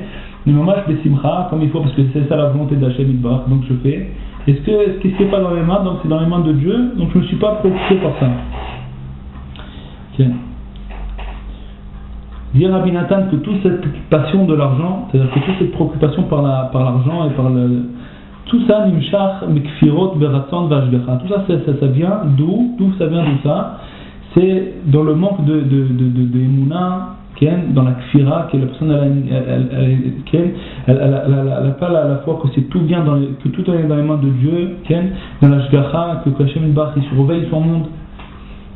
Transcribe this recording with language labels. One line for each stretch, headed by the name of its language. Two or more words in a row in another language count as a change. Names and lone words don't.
French: Mais moi je fais simcha comme il faut parce que c'est ça la volonté d'Hachem Yitbarach, donc je fais. Et ce qui n'est pas dans mes mains, donc c'est dans les mains de Dieu, donc je ne me suis pas préoccupé par ça. Tiens. Dire Rabbi Nathan que toute cette passion de l'argent, c'est-à-dire que toute cette préoccupation par l'argent et par tout ça,
Hebrew: נמשך מכפירות ברצון והשגחה,
French: tout ça vient d'où ça vient de ça, c'est dans le manque de Emouna, dans la kfira, que la personne elle n'a pas la foi que c'est tout vient que tout est dans les mains de Dieu, dans la shgacha, que Hachem Yitbarach il surveille son monde.